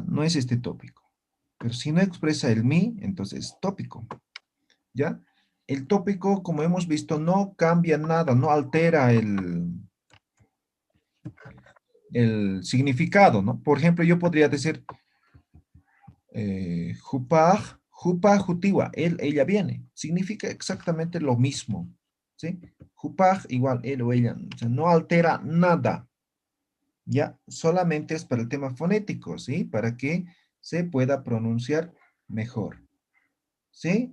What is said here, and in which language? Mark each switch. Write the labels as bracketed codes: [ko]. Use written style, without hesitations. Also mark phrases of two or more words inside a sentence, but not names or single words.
[es] No es este tópico. Pero si no expresa el mi, entonces es tópico, ¿ya? El tópico, como hemos visto, no cambia nada, no altera el significado, ¿no? Por ejemplo, yo podría decir, [ay] jupaj, jupa, jutiwa, [es] él, ella viene. Significa exactamente lo mismo, ¿sí? Jupaj igual él o ella, o sea, no altera nada, ¿ya? Solamente es para el tema fonético, ¿sí? Para que se pueda pronunciar mejor, ¿sí?